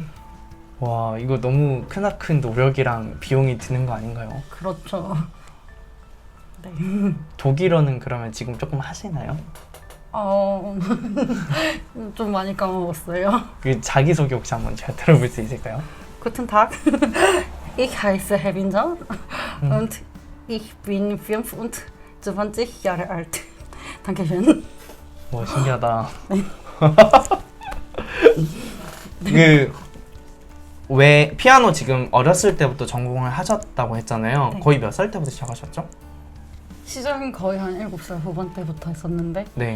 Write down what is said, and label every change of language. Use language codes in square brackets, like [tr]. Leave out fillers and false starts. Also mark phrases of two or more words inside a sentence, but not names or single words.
[ko] 와, 이거 너무 크나큰 노력이랑 비용이 드는 거 아닌가요? 그렇죠. 네. 독일어는 그러면 지금 조금 하시나요? 좀 많이 까먹었어요. 그 자기소개 혹시 한번 제가 들어볼 수 있을까요? [de] Guten Tag. Ich heiße Herr Winter. und ich bin 25 Jahre alt. Dankeschön. [ko] 뭐 신기하다. 네. 왜 피아노 지금 어렸을 때부터 전공을 하셨다고 했잖아요. 네. 거의 몇 살 때부터 시작하셨죠? 시작은 거의 한 7살 후반 때부터 했었는데 네.